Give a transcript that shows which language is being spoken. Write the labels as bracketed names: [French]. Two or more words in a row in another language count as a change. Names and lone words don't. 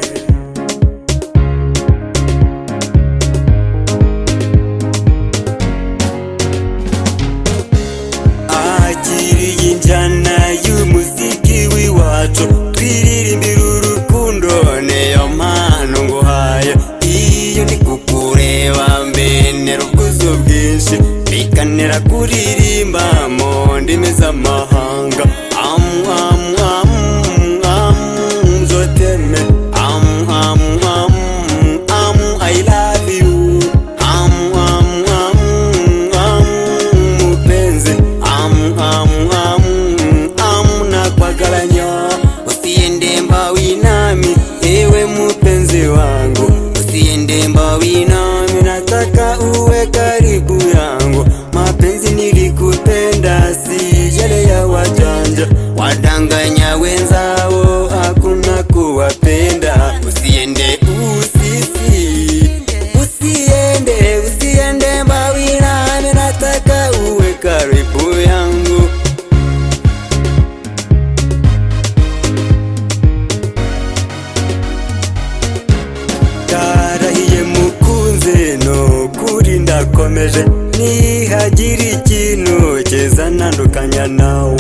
[Kinyarwanda] akiriye injyana y'umuziki w'iwacu twiririmbira urukundo niyo mpano nguhaye iyo ndi kukureba mbenera ubwuzu bwinshi bikanira kuririmba mu ndimi z'amahanga [Swahili] nzoteme [English] I love you [Swahili] mupenzi nakwagalanya usiende mbawi nami ewe mupenzi wangu usiende mbawi nami nataka uwe karibu yangu mapenzi nilikupenda si yale ya wajanja wadanganya wenzao hakuna kuwapenda usiende usiende mbawi nami nataka uwe karibu yangu [Kinyarwanda] karahiye mukunze no kuri ndakomeje nihagira ikintu kiza ntandukanya nawe